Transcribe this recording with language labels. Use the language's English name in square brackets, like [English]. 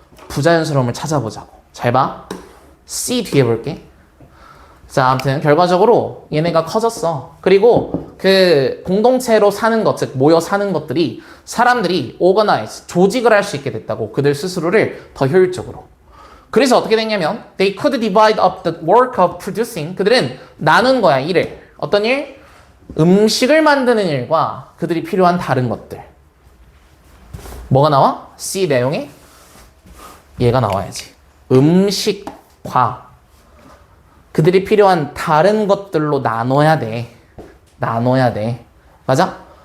[Korean] 부자연스러움을 찾아보자고. 잘 봐. C 뒤에 볼게. 자, 아무튼 결과적으로 얘네가 커졌어. 그리고 그 공동체로 사는 것, 즉 모여 사는 것들이 사람들이 organize, 조직을 할 수 있게 됐다고. 그들 스스로를 더 효율적으로. 그래서 어떻게 됐냐면 [English] they could divide up the work of producing. [Korean] 그들은 나눈 거야, 일을. 어떤 일? 음식을 만드는 일과 그들이 필요한 다른 것들. 뭐가 나와? C 내용에 얘가 나와야지. 음식과 그들이 필요한 다른 것들로 나눠야 돼. 나눠야 돼. 맞아?